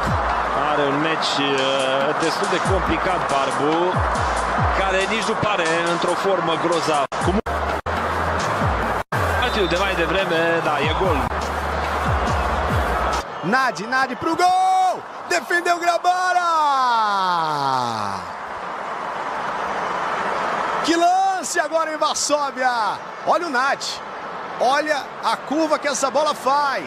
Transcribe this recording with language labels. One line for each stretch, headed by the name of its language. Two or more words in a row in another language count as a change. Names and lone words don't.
Romanian: Are un meci destul de complicat Barbu, care nici nu pare într-o formă grozavă. De mai devreme, da, e gol.
Portuguese: Nadi pro gol! Defendeu Grabara! Que lance agora em Varsóvia! Olha o Nadi, olha a curva que essa bola faz.